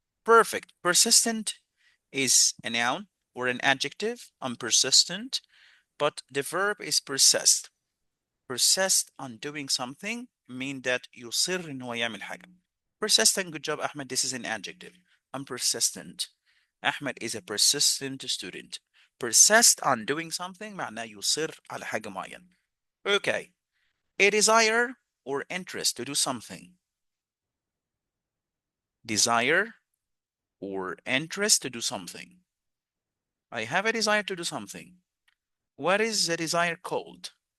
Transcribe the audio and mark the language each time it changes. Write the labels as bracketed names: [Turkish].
[English] Perfect. Persistent is a noun or an adjective. I'm persistent, but the verb is persist. Persist on doing something mean that [Arabic] يصر إن هو يعمل حاجة. [English] Persistent, good job, Ahmed. This is an adjective. I'm persistent. Ahmed is a persistent student. Persist on doing something [Arabic] معناه يصر على حاجة معينة. [English] Okay. A desire or interest to do something. Desire or interest to do something. I have a desire to do something. What is the desire called?